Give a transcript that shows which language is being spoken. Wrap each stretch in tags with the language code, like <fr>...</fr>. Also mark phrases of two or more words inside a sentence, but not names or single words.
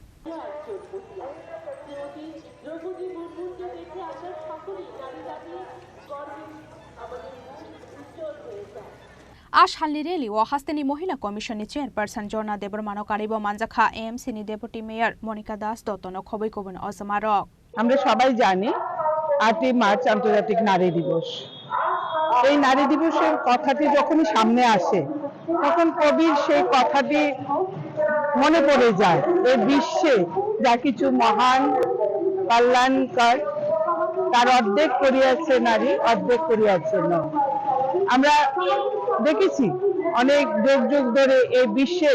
<trp>आज हालनि रेलीओ हास्तेनि महिला कमिशननि चेयरपर्सन जर्ना देबरमानो कारिबो मानजाखा एएमसीनि डेपुटी मेयर मनिका दास दत्तनो खबै कबन असमारक</trp> <bn>আমরা সবাই জানি 8 মার্চ আন্তর্জাতিক নারী দিবস এই নারী দিবসের কথাটি যখনই সামনে আসে তখন কবির সেই কথাটি মনে পড়ে যায় এই বিশ্বে যা কিছু মহান কল্যাণকর তার অর্ধেক করিয়াছে নারী অর্ধেক করিয়াছে নর আমরা দেখেছি অনেক যুগ যুগ ধরে এই বিশ্বের</bn>